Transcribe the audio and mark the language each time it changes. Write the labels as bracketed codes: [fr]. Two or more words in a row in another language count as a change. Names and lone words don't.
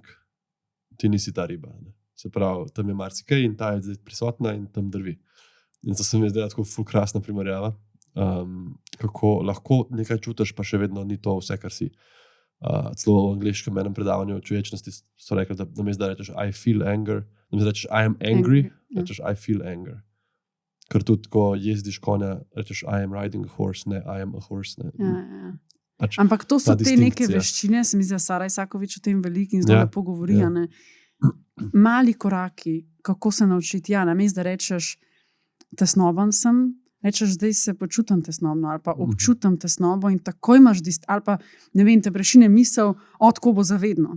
[sl] Ti nisi ta riba. Se pravi, tam je marsikaj in ta je zdaj prisotna in tam drvi. In to se mi zdaj tako ful krasna primerjava, kako lahko nekaj čutiš, pa še vedno ni to vse, kar si. Celo v angleškem enem predavanju o čuječnosti so rekli, da namesto da rečeš [en] I feel anger, [sl] namesto da rečeš [en] I am angry, [sl] rečeš [en] I feel anger. [sl] Ker tudi, ko jezdiš konja, rečeš [en] I am riding a horse, [sl] ne [en] I am a horse. [sl] Ne. Pač ampak to so te neke veščine, se mi zdi, da Sara Isakovič o tem veliko in zelo lepo govori. Mali koraki, kako se naučiti. Namesto da rečeš tesnoben sem, rečeš zdaj se počutim tesnobno ali pa občutim tesnobo in takoj imaš ali pa ne vem, te prešine misel, tako bo zavedno.